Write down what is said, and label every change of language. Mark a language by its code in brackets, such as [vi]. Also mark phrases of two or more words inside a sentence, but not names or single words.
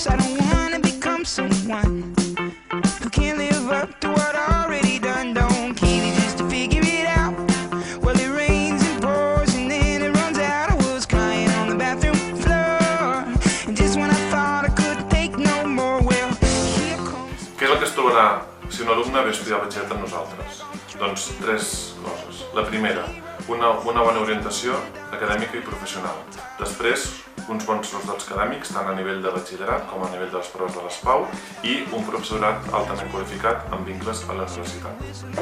[en] I don't wanna become someone who can't live up to what I already done. Don't keep it just to figure it out. Well, it rains and pours and then it runs out. I was crying on the bathroom floor, and just when I thought I couldn't take no more, well, here comes. [ca] Què és el que es trobarà si un alumne ve a estudiar batxillerat amb nosaltres? Doncs tres coses. La primera, una bona orientació acadèmica i professional. Després, uns bons resultats acadèmics, tant a nivell de batxillerat com a nivell de les proves de l'ESPAU, i un professorat altament qualificat amb vincles a la universitat.